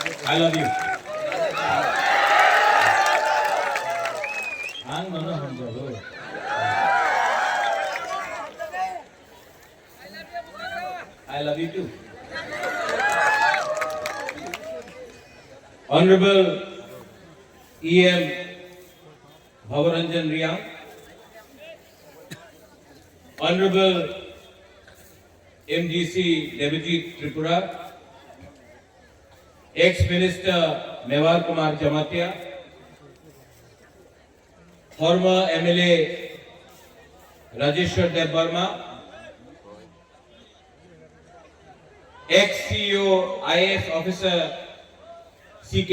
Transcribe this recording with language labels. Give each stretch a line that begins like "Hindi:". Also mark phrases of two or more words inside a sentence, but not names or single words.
English: I love you. I love you too. Honorable E.M. Bhavaranjan Riyang, Honorable MGC Deputy Tripura, Ex-Minister Mewar Kumar Jamatia, former MLA Rajeshwar Dev Burma, ex-CEO IAS officer C.K.